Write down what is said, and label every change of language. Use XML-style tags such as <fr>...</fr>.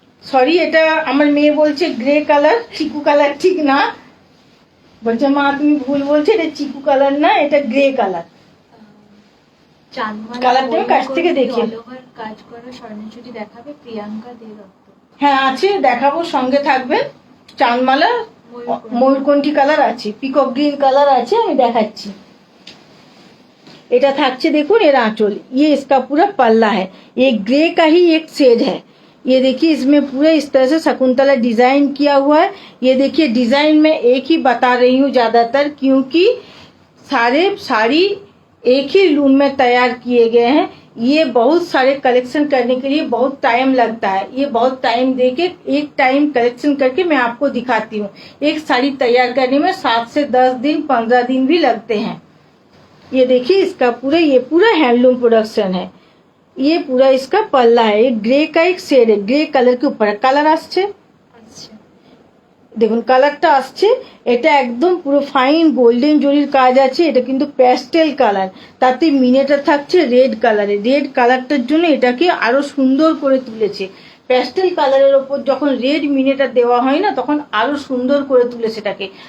<bn>Sorry, এটা আমার মেয়ে বলছে গ্রে কালার, চিকু কালার ঠিক না, বলছে মা তুমি ভুল বলছো, এটা চিকু কালার না, এটা গ্রে কালার। কালারটা কাছ থেকে দেখি। কাজ করা স্বর্ণচুরি দেখাবে প্রিয়াঙ্কা দে দত্ত। হ্যাঁ আছে, দেখাবো, সঙ্গে থাকবে। চাঁদমালা ময়ূরকণ্ঠী কালার আছে, পিকক গ্রিন কালার আছে, আমি দেখাচ্ছি। এটা থাকছে দেখুন এর</bn> <hi>आंचल, ये इसका पूरा पल्ला है, ये ग्रे का ही एक शेड है। ये देखिए इसमें पूरा इस तरह से शकुंतला डिजाइन किया हुआ है। ये देखिए डिजाइन में एक ही बता रही हूँ ज्यादातर, क्योंकि सारे साड़ी एक ही लूम में तैयार किए गए हैं। ये बहुत सारे कलेक्शन करने के लिए बहुत टाइम लगता है, ये बहुत टाइम देके एक टाइम कलेक्शन करके मैं आपको दिखाती हूँ। एक साड़ी तैयार करने में 7 से 10 दिन 15 दिन भी लगते हैं। ये देखिए इसका पूरा, ये पूरा हैंडलूम प्रोडक्शन है। ये पूरा इसका पल्ला है, ये ग्रे का एक शेड है, ग्रे कलर के ऊपर कलर আসছে।</hi> <bn>দেখুন কালারটা আসছে, এটা একদম পুরো ফাইন গোল্ডেন জরির কাজ আছে। এটা কিন্তু প্যাস্টেল কালার, তাতে মিনেটা থাকছে রেড কালারে। রেড কালারটার জন্য এটাকে আরো সুন্দর করে তুলেছে। প্যাস্টেল কালারের ওপর যখন রেড মিনেটা দেওয়া হয় না, তখন আরো সুন্দর করে তুলে সেটাকে।</bn>